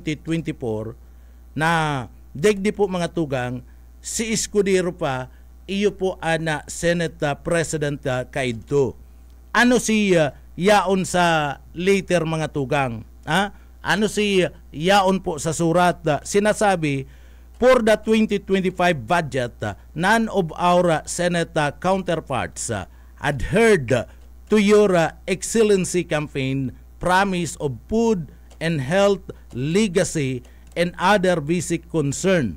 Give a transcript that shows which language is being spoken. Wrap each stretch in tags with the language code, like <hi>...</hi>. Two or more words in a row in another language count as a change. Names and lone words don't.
<bto>2024 na digdi po mga tugang si Escudero pa iyo po ana Senate President kaidto. Ano si yaon sa later mga tugang? Ano si yaon po sa surat?</bto> <tl>Sinasabi,</tl> <en>for the 2025 budget, none of our Senate counterparts adhered to your Excellency campaign promise of food and health, legacy, and other basic concern.</en>